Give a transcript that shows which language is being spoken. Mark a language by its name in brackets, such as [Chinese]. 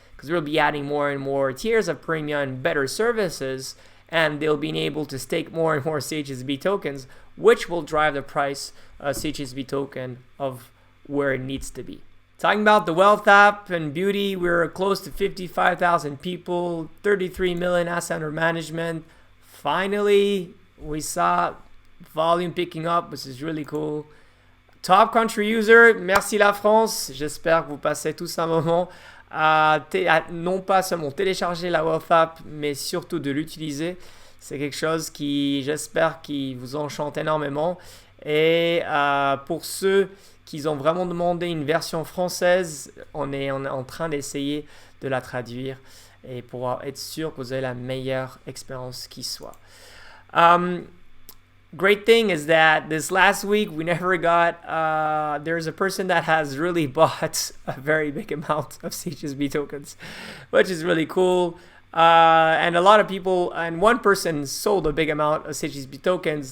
[English] Because we'll be adding more and more tiers of premium and better services, and they'll be able to stake more and more CHSB tokens, which will drive the price of CHSB token of where it needs to be. Talking about the Wealth app and beauty, we're close to 55,000 people, 33 million assets under management. Finally, we saw volume picking up, which is really cool. Top country user, [French] merci la France. J'espère que vous passez tous un moment non pas seulement télécharger la Wealth app, mais surtout de l'utiliser. C'est quelque chose qui, j'espère, qui vous enchante énormément. Et pour ceux qui ont vraiment demandé une version française, on est en train d'essayer de la traduire et pour être sûr que vous avez la meilleure expérience qui soit. [English] Great thing is that this last week we never got, there's a person that has really bought a very big amount of CHSB tokens, which is really cool. And a lot of people, and one person sold a big amount of CHSB tokens.